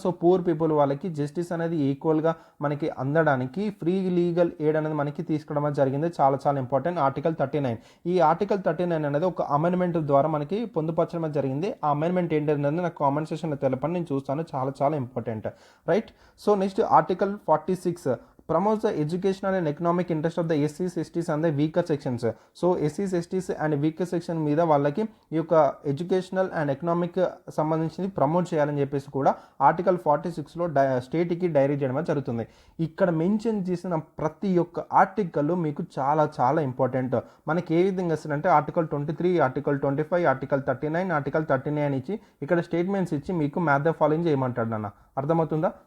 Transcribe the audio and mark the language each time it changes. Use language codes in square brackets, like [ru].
[te] So poor people వాళ్ళకి justice అనేది ఈక్వల్గా మనకి అందడానికి ఫ్రీ లీగల్ ఎయిడ్ అనేది మనకి తీసుకోవడం జరిగింది. చాలా చాలా ఇంపార్టెంట్ ఆర్టికల్ 39. ఈ ఆర్టికల్ 39 అనేది ఒక అమెండ్మెంట్ ద్వారా మనకి పొందుపరచడం జరిగింది. ఆ అమెండ్మెంట్ ఏంటనేది నాకు కామెంట్ సెక్షన్లో తెలపండి, నేను చూస్తాను. చాలా చాలా important. Right. [en] So next article 46 promotes the educational and economic interest of the SCs, STs and the weaker sections. [te] So SCs, STs and weaker section మీద వాళ్ళకి ఈ యొక్క ఎడ్యుకేషనల్ అండ్ ఎకనామిక్ సంబంధించింది ప్రమోట్ చేయాలని చెప్పేసి కూడా ఆర్టికల్ 46లో స్టేట్కి డైరెక్ట్ చేయడం జరుగుతుంది. ఇక్కడ మెన్షన్ చేసిన ప్రతి ఒక్క ఆర్టికల్ మీకు చాలా చాలా ఇంపార్టెంట్. మనకి ఏ విధంగా వస్తుందంటే ఆర్టికల్ 23, ఆర్టికల్ 25, ఆర్టికల్ 39, ఆర్టికల్ 39 ఇచ్చి ఇక్కడ స్టేట్మెంట్స్ ఇచ్చి మీకు మ్యాథ్ ద ఫాలోయింగ్ చేయమంటాడు నాన్న. అర్థమవుతుందా?